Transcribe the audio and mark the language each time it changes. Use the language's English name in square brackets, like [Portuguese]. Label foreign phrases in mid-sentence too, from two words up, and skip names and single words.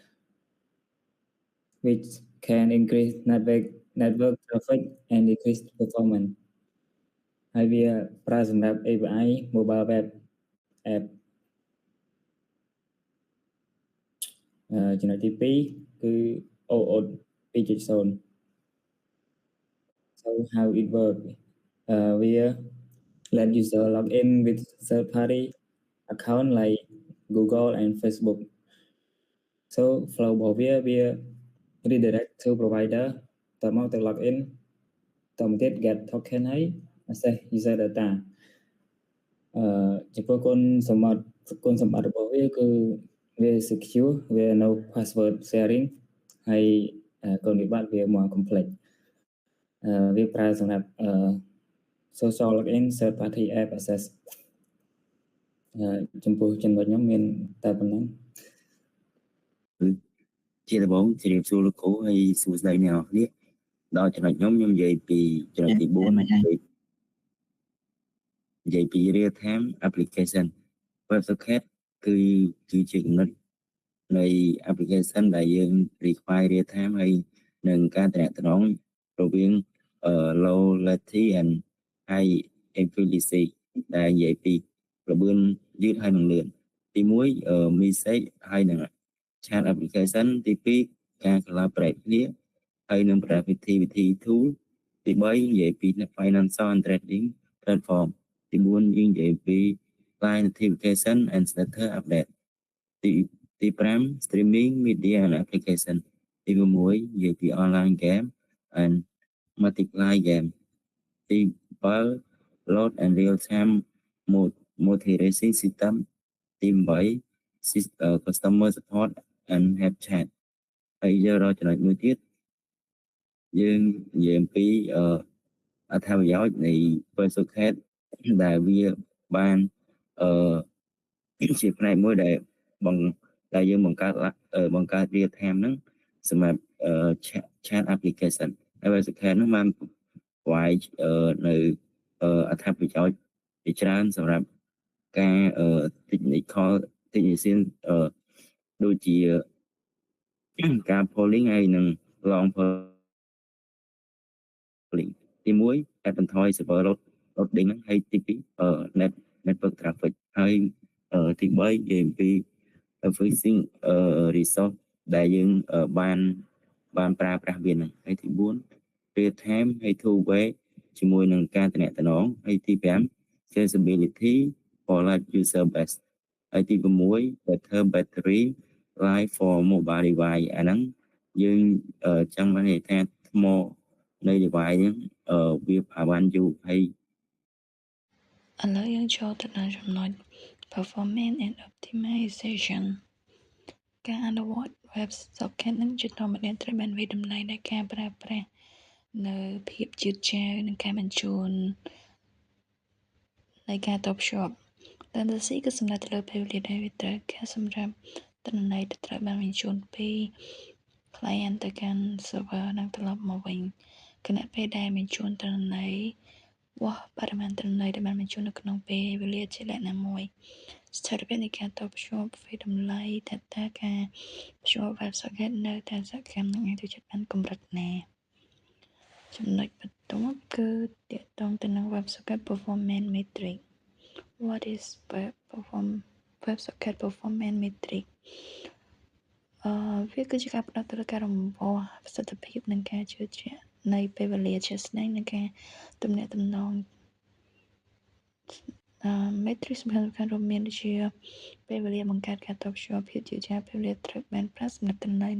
[English] which can increase network traffic and decrease performance [Khmer] ហើយវាប្រើសម្រាប់ [English] API mobile web app [Khmer] ចំណុចទី 2 គឺ [English] OAuth 2.0 so how it works we let user log in with third party account like Google and Facebook so flow [Khmer] របស់វា [English] redirect to provider [Khmer] តមកទៅ [English] log in [Khmer] តមកទៀត [English] get token ហើយ access user data [Khmer] ចំពោះគុណសម្បត្តិរបស់វាគឺវា secure វា [English] no password sharing [Khmer] ហើយគុណវិបត្តិវា [English] more complex [Khmer] វាប្រើសម្រាប់ [English] social login third party app access [Khmer] ចំពោះចំណុចខ្ញុំមានតែប៉ុណ្ណឹង ជាដំបូងជម្រាបសួរលោកគ្រូហើយសួស្តីអ្នកនរគ្នាដល់ចំណុចខ្ញុំនិយាយពីចំណុចទី 4 និយាយពី [English] real time application WebSocket [Khmer] គឺជាគំនិតនៃ application ដែលយើង require [English] real time [Khmer] ហើយនឹងការទំនាក់ទំនងរវាង [English] low latency and high efficiency [Khmer] ដែលនិយាយពីល្បឿនយឺតហើយនឹងលឿនទី 1 message ហើយនឹង [English] chat application [Khmer] ទី 2 ការ collaborate គ្នាហើយនឹងប្រើវិធី tool ទី 3 និយាយពី financial [English] and trading platform [Khmer] ទី 4 យើងនិយាយពី [English] client notification and status update ទី 5 streaming media and application [Khmer] ទី 6 និយាយពី [English] online game and multiplayer game ទី 7 load and real time monitoring system ទី 8 customer support and help chat [Khmer] ហើយយើងរកចំណុចមួយទៀតយើងនិយាយអំពីអត្ថប្រយោជន៍នៃ WebSocket ដែលវាបាន ជាផ្នែកមួយដែលយើងបង្កើត [English] real time [Khmer] ហ្នឹងសម្រាប់ [English] chat application [Khmer] ហើយ WebSocket ហ្នឹងបានprovide នៅអត្ថប្រយោជន៍ជាច្រើនសម្រាប់ការ technician ដូចជាការ polling ហើយនឹង long polling ទី 1 កាត់បន្ថយ [English] server loading [Khmer] ហ្នឹងហើយទី 2 [English] network traffic [Khmer] ហើយទី 3 និ យាយអំពី [English] efficient resource [Khmer] ដែលយើងបានប្រើប្រាស់វាហ្នឹងហើយទី 4 [English] real time [Khmer] ហើយ [English] two way [Khmer] ជាមួយនឹងការទំនាក់ទំនងហើយទី 5 [English] scalability for live user base [Khmer] ហើយទី6 [English] better battery life for mobile device [Khmer] អាហ្នឹងយើងចង់បាននិយាយថាថ្មនៃ device ហ្នឹងវាបានយូរហើយ ឥឡូវយើងចូលទៅដល់ចំណុច [English] performance and optimization [Khmer] ការអនុវត្ត WebSocket នឹងជាធម្មតាត្រូវបានវាយតម្លៃដោយការប្រើប្រាស់នៅភាពយឺតយ៉ាវនិងការបញ្ជូននៃការត ភ្ជាប់ latency គឺសំដៅទៅលើពេលវេលាដែលវាត្រូវការសម្រាប់ទិន្នន័យដែលត្រូវបានបញ្ជូនពី client ទៅកាន់ server និងត្រឡប់មកវិញ ខណៈពេលដែលបញ្ជូនទិន្នន័យវាស់បរិមាណទិន្នន័យដែលបានបញ្ជូននៅក្នុងពេលវេលាជាលក្ខណៈមួយស្ថិរភាពនៃការតភ្ជាប់វាយតម្លៃថាតើការភ្ជាប់ WebSocket នៅតែសកម្មនឹងអាចទៅជិតបានកម្រិតណាចំណុចបន្ទាប់គឺទាក់ទងទៅនឹង [English] WebSocket performance metric what is WebSocket performance metric [Khmer] វាគឺជាការផ្ដោតទៅលើការរំវាស់ប្រសិទ្ធភាពនិងការជឿជាក់នៃពេលវេលាជាក់ស្ដែងនិងការទំនាក់ទំនង metric សំខាន់រួមមានដូចជាពេលវេលាបង្កើតការតភ្ជាប់ភាពយឺតយ៉ាវពេលវេលាត្រូវបានប្រើសម្រាប់ទិន្នន័យនៅ